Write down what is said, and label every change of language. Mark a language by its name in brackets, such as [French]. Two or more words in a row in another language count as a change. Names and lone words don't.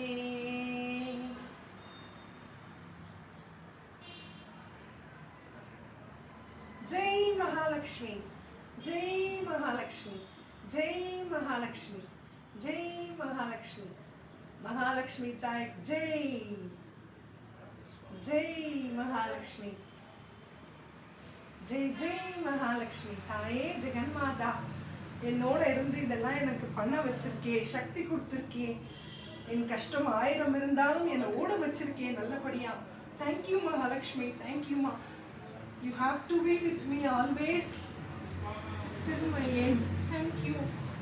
[Sanskrit] जय महालक्ष्मी, जय महालक्ष्मी, जय महालक्ष्मी, जय महालक्ष्मी। महालक्ष्मी ताई जय, जय महालक्ष्मी, जय जय महालक्ष्मी ताये जगन्माता। [Tamil] என்னோட இருந்து இதெல்லாம் எனக்கு பண்ண வச்சிருக்கே, சக்தி கொடுத்துருக்கே, என் கஷ்டம் 1000 இருந்தாலும் என்னை ஓட வச்சிருக்கே நல்லபடியா. தேங்க்யூ மகாலட்சுமி, தேங்க்யூமா. [English] You have to be with me always till my end. Thank you.